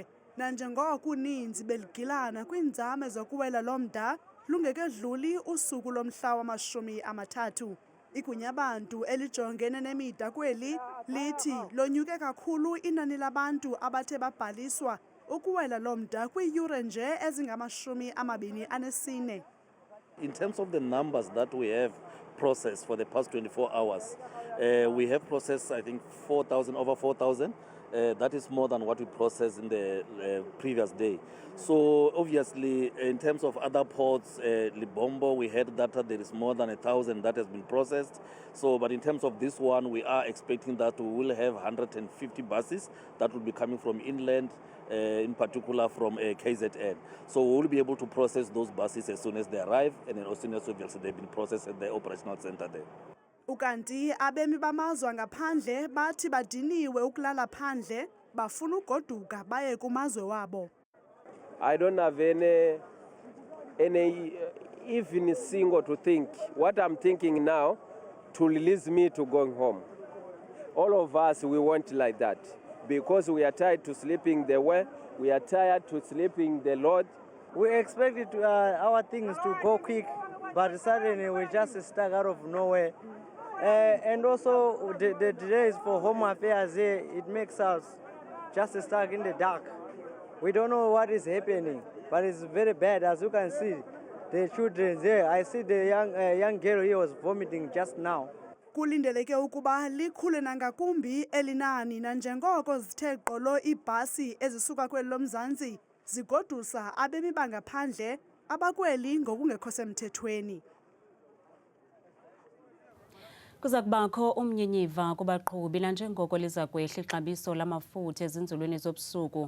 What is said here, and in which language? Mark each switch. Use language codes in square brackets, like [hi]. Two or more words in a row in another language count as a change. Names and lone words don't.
[xh] Nanjengoko uninzi beligilana kwiinzame zokuwela lo mda lungekedluli usuku lomhla wama-30. Igunya abantu elijongene nemida kweli lithi lonyuke kakhulu inani labantu abathe babhaliswa ukuwela lo mda kwiiyure nje ezingama-24. [en] In terms of the numbers that we have processed for the past 24 hours, we have processed, I think, over 4,000. That is more than what we processed in the previous day. So obviously, in terms of other ports, Libombo, we heard that there is more than 1,000 that has been processed. So, but in terms of this one, we are expecting that we will have 150 buses that will be coming from inland, in particular from KZN. So we will be able to process those buses as soon as they arrive, and then as soon as obviously they've been processed at the operational center there. [xh] Ukanti abemi bamazwe ngaphandle bathi badiniwe ukulala phandle bafuna ugoduka baye kumazwe wabo. [en] I don't have any even single to think. What I'm thinking now to release me to going home. All of us, we want like that because we are tired to sleeping the way, we are tired to sleeping the Lord. We expected our things to go quick, but suddenly we just stuck out of nowhere. And also the delays for Home Affairs here, it makes us just stuck in the dark. We don't know what is happening, but it's very bad. As you can see, the children there. I see the young girl here was vomiting just now. [xh] Kulindeleke ukuba likhule nangakumbi elinani nanjengoko zithe gqolo ibhasi ezisuka kweli loMzantsi zigodusa abemi bangaphandle abakweli ngokungekho semthethweni. Kuza kubakho umnyinyiva kubaqhubi nanjengoko liza kwehla ixabiso lamafutha ezinzulwini zobusuku.